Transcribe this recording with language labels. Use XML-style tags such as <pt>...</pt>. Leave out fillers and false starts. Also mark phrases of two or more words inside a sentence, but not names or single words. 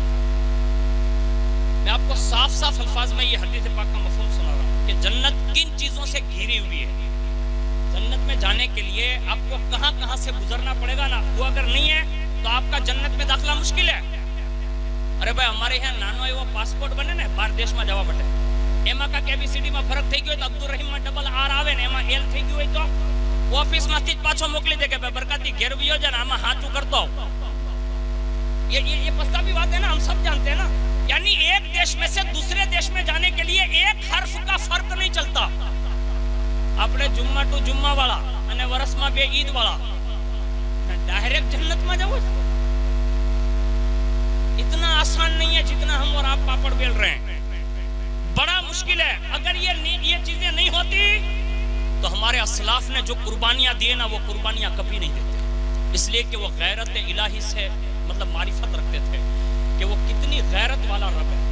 <ur>میں آپ کو صاف صاف الفاظ میں یہ حدیث پاک کا مفہوم سنا رہا ہوں کہ جنت کن چیزوں سے گھری ہوئی ہے۔ جنت میں جانے کے لیے آپ کو کہاں کہاں سے گزرنا پڑے گا نا، وہ اگر نہیں ہے تو آپ کا جنت میں داخلہ مشکل ہے۔ ارے بھائی ہمارے یہاں نانو ہے وہ پاسپورٹ بنے نا باہر دیش میں جوا بٹے، ایما کا KBCD میں فرق</ur> <gu>થઈ ગયો તો અબ્દુલ રહીમ માં ડબલ R આવે ને એમાં L થઈ ગયું હોય તો ઓફિસ માંથી જ પાછો મોકલી દે કે બરકતી ઘેર વિયો જાય ને આમાં હાચું કરતો</gu> <ur>یہ پستا بھی بات ہے نا، ہم سب جانتے ہیں نا، یعنی ایک دیش میں سے دوسرے دیش میں جانے کے لیے ایک حرف کا فرق نہیں چلتا۔ اپنے جمعہ ٹو جمعہ والا</ur> <gu>અને વરસમાં બે ઈદ વાળા</gu> <ur>ڈائریکٹ جنت میں جاؤ، اتنا آسان نہیں ہے جتنا ہم اور آپ پاپڑ بیل رہے ہیں۔ بڑا مشکل ہے. اگر یہ چیزیں نہیں ہوتی تو ہمارے اسلاف نے جو قربانیاں دیے نا وہ قربانیاں کبھی نہیں دیتے, اس لیے کہ وہ غیرت الہی سے مطلب معرفت رکھتے تھے کہ وہ کتنی غیرت والا رب ہے.</ur>